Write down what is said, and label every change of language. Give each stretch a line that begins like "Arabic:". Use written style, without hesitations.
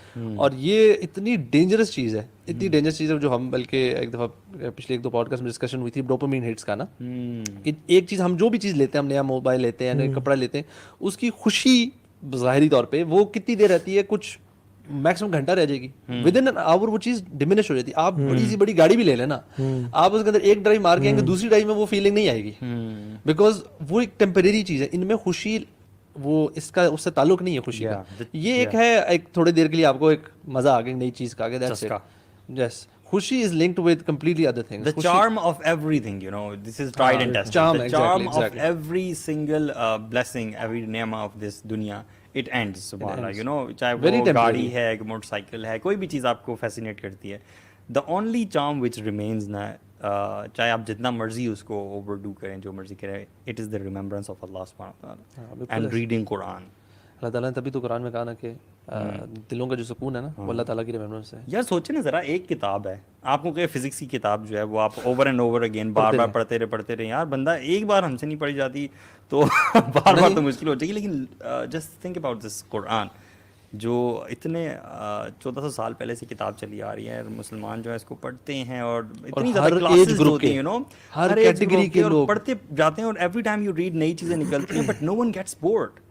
Urdu: اور یہ اتنی ڈینجرس چیز ہے, اتنی ڈینجرس چیز ہے جو ہم بلکہ ایک دفعہ پچھلے 1-2 پوڈکاسٹ میں ڈسکشن ہوئی تھی ڈوپامین ہٹس کا نا, کہ ایک چیز ہم جو بھی چیز لیتے ہیں, ہم نیا موبائل لیتے ہیں, نیا کپڑا لیتے ہیں, اس کی خوشی ظاہری طور پہ وہ کتنی دیر رہتی ہے, کچھ میکسیمم گھنٹہ رہ جائے گی, ود ان آور وہ چیز ڈیمینش ہو جاتی ہے. آپ بڑی سی بڑی گاڑی بھی لے لیں نا, آپ اس کے اندر ایک ڈرائیو مار کے آئیں گے, دوسری ڈرائیو میں وہ فیلنگ نہیں آئے گی, بیکاز وہ ایک ٹیمپریری چیز ہے. ان میں خوشی وہ اس کا اس سے تعلق نہیں ہے خوشی کا. یہ ایک ہے ایک تھوڑی دیر کے لیے آپ کو ایک مزہ آ گیا نئی چیز کا, دیٹس اٹ.
English: Yes, خوشی is linked with completely other things. The charm of everything, you know, this is tried and tested. The charm of every single blessing, every ni'mah of this dunya, it ends, subhanallah, you know, چاہے وہ گاڑی ہے, motorcycle ہے, کوئی بھی چیز آپ کو فیسینیٹ کرتی ہے. The only charm which remains نا, چاہے آپ جتنا مرضی اس کو اوور ڈو کریں, جو مرضی کریں, it is the remembrance of Allah subhanahu wa ta'ala and reading Quran.
Urdu: اللہ تعالیٰ نے تبھی تو قرآن میں کہا نا کہ دلوں کا جو سکون ہے نا وہ اللہ تعالیٰ کی ریممبرنس ہے. یار سوچیں نا ذرا, ایک کتاب ہے آپ کو کہ فزکس کی کتاب جو ہے وہ آپ اوور اینڈ اوور اگین بار بار پڑھتے رہے. یار بندہ ایک بار ہم سے نہیں پڑھی جاتی تو بار بار تو مشکل ہو جائے گی. لیکن جسٹ تھنک اباؤٹ دس قرآن, جو اتنے 1400 سال پہلے سے کتاب چلی آ رہی ہے, مسلمان جو ہے اس کو پڑھتے ہیں, اور اتنی زیادہ کلاسز ہوتی ہیں, یو نو, ہر کیٹیگری کے لوگ پڑھتے جاتے ہیں, اور ایوری ٹائم یو ریڈ نئی چیزیں نکلتی ہیں, but no one gets board.